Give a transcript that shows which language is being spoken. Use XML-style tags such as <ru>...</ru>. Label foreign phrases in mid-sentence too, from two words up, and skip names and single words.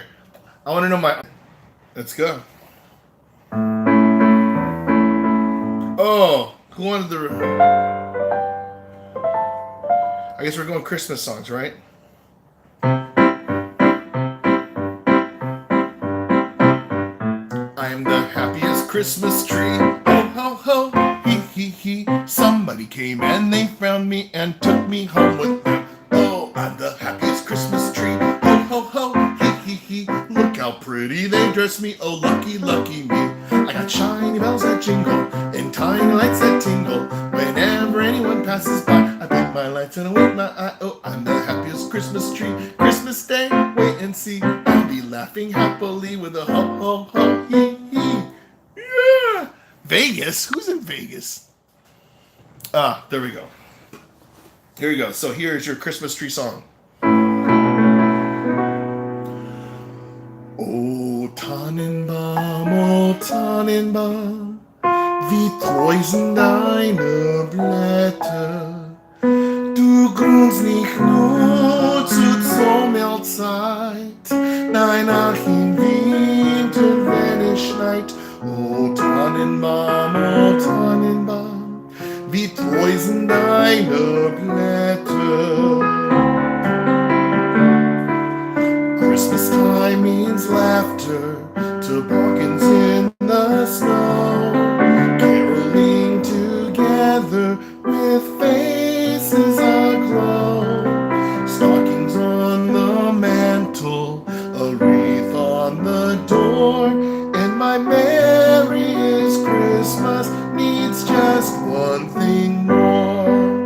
<en>I want to know my... Let's go. Oh, who wanted the... I guess we're going Christmas songs, right? I am the happiest Christmas tree. Ho, ho, ho. Hee, hee, hee. Somebody came and they found me and took me home with them. Oh, I'm the happiest Christmas tree. Ho, ho, ho. Hee, hee, hee. Look how pretty they dress me. Oh, lucky, lucky me. I got shiny bells that jingle and tiny lights that tingle. Whenever anyone passes by, I blink my lights and I wink my eye. Oh, I'm the happiest Christmas tree. Christmas Day, wait and see. I'll be laughing happily with a ho, ho, ho, hee, hee. Yeah! Vegas? Who's in Vegas? Ah, there we go. Here we go. So here's your Christmas tree song.</en> <de>O Tannenbaum, wie treu sind deine Blätter. Du grünst nicht nur zur Sommerzeit, nein, auch im Winter, wenn es schneit. O Tannenbaum, wie treu sind deine Blätter.</de> <en>Christmas time means laughter, toboggans in the snow, caroling together with faces aglow, stockings on the mantle, a wreath on the door, and my merriest Christmas needs just one thing more.</en>